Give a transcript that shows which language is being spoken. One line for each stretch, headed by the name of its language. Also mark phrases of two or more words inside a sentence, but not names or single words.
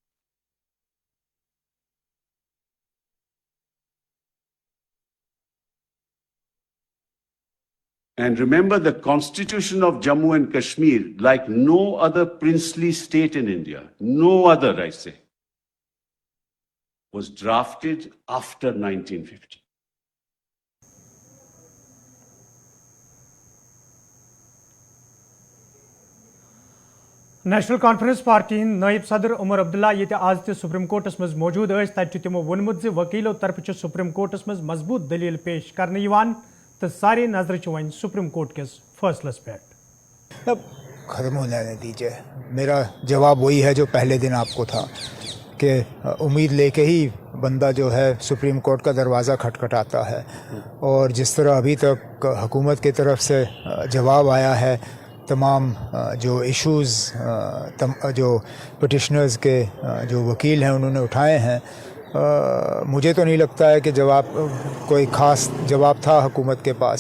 English: And remember, the constitution of Jammu and Kashmir, like no other princely state in India, no other, I say, was drafted after 1950.
Kashmiri: نیشنل کانفرنس پارٹی ہند نائب صدر عمر عبداللہ یہ آز تہ سپریم کورٹس مز موجود تتہ تمو وونمت وکیلو طرف سپریم کورٹس مز مضبوط دلیل پیش کرنے تو سارے نظر ون سپریم کورٹ کس فیصلس پہ.
Urdu: ختم ہونا ہے نتیجہ. میرا جواب وہی ہے جو پہلے دن آپ کو تھا کہ امید لے کے ہی بندہ جو ہے سپریم کورٹ کا دروازہ کھٹکھٹاتا ہے، اور جس طرح ابھی تک حکومت کی طرف سے جواب آیا ہے تمام جو ایشوز جو پٹیشنرز کے جو وکیل ہیں انہوں نے اٹھائے ہیں، مجھے تو نہیں لگتا ہے کہ جواب کوئی خاص جواب تھا حکومت کے پاس.